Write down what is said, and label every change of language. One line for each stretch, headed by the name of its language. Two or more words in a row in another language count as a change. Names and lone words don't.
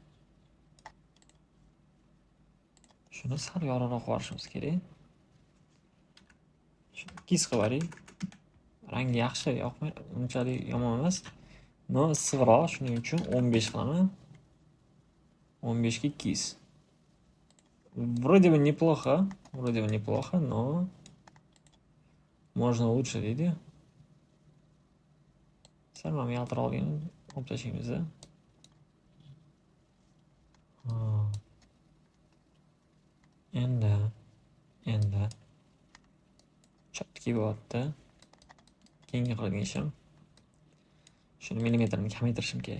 Uzbek: Shuni sal yorug'roq qilishimiz kerak. Shuni kis qilib oling. Rangi yaxshi, yoqmaydi, unchalik yomon emas. No, issiqroq, shuning uchun 15 qilaman. 15 ga 2.
Russian: Вроде бы неплохо, но можно лучше,
Uzbek: deydi. Sal ham yaltiroqligini olib tashlaymiz. endi chotki bo'lyapti. Keyingi qiladigan ishim shuni millimetrini kamaytirishim kerak.